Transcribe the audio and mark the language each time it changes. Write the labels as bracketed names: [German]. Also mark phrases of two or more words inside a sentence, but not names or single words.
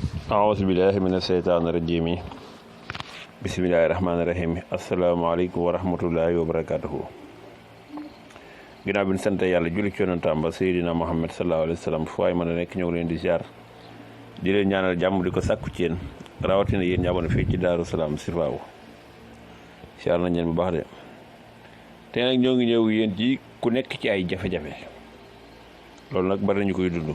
[Arabic] أعوذ بالله من الشيطان الرجيم بسم الله الرحمن الرحيم السلام عليكم ورحمة الله وبركاته [Wolof] ginnaaw bi ñu sant yàlla julli ci yonentam ba Seydina Muhammad [Arabic] صلى الله عليه وسلم [Wolof] fu waay mën a nekk ñëw leen di ziar di leen ñaanal jàmm di ko sàkku ci yéen rawatina yéen ñaamoon fii ci Daaru Salaam Sifaaw ziar nañ leen bu baax de te nag ñoo ngi ñëw yéen ci ku nekk ci ay jafe-jafe loolu nag bari nañu koy dund